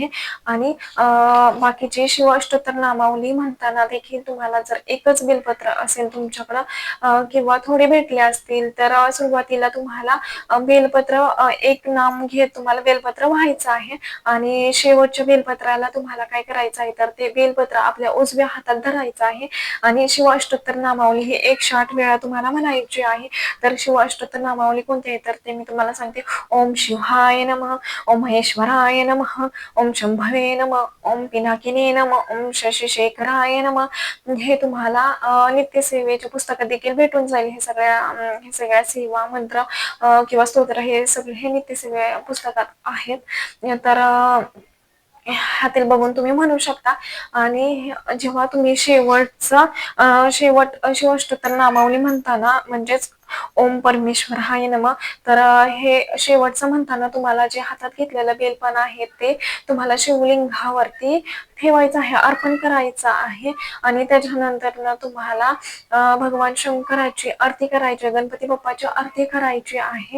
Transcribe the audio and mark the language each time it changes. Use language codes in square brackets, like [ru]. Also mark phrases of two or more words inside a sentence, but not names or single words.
[mr] आणि बाकीचे शिव अष्टोत्तर नामावली म्हणताना देखील तुम्हाला जर 1च बेलपत्र असेल तुमच्याकडं किंवा थोडे भेटले असतील तर सुरुवातीला तुम्हाला बेलपत्र 1 नाम घेत तुम्हाला बेलपत्र व्हायचं आहे. आणि शेवटच्या बेलपत्राला तुम्हाला काय करायचं आहे तर ते बेलपत्र आपल्या उजव्या हातात धरायचं आहे. आणि शिव अष्टोत्तर नामावली ही 108 वेळा तुम्हाला म्हणायची आहे. तर शिव अष्टोत्तर नामावली कोणती आहे तर ते मी तुम्हाला सांगते. [sa] ओम शिवाय नमः, ओम महेश्वराय नमः, ओम शंभवे नमः, ओम पिनाकिने नमः, ओम शशिशेखराय नमः. [mr] हे तुम्हाला नित्यसेवेच्या पुस्तकात देखील भेटून जाईल. हे सगळ्या सेवा मंत्र किंवा स्तोत्र हे सगळे हे नित्यसेवे पुस्तकात आहेत. तर ह्यातील बघून तुम्ही म्हणू शकता. आणि जेव्हा तुम्ही शेवट शिव अष्टोत्तर नामावली म्हणताना म्हणजेच [sa] ओम परमेश्वराय नमः, [mr] तर हे शेवटचं म्हणताना तुम्हाला जे हातात घेतलेलं बेलपान आहे ते तुम्हाला शिवलिंगावरती ठेवायचं आहे, अर्पण करायचं आहे. आणि त्याच्यानंतर तुम्हाला भगवान शंकराची आरती करायची, गणपती बाप्पाची आरती करायची आहे.